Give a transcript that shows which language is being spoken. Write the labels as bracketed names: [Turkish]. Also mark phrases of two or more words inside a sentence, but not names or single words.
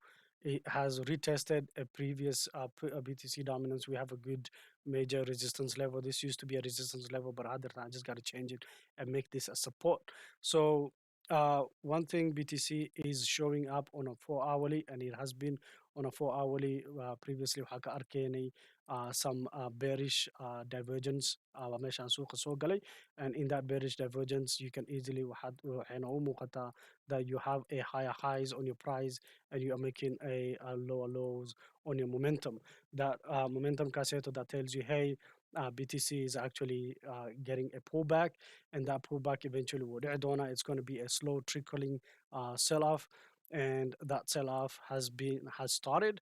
[English] It has retested a previous BTC dominance. We have a good major resistance level. This used to be a resistance level, but other than I just got to change it and make this a support. So one thing, BTC is showing up on a 4 hourly, and it has been on a 4 hourly previously. [Somali] waxaa ka arkaynay [English] some bearish divergence [Somali] meeshaan suuqa soo galay, [English] and in that bearish divergence you can easily [Somali] waxayna u muuqataa [English] that you have a higher highs on your price and you are making a lower lows on your momentum. That momentum caseto that tells you, hey, BTC is actually getting a pullback, and that pullback eventually will dona. It's going to be a slow trickling sell-off, and that sell-off has started.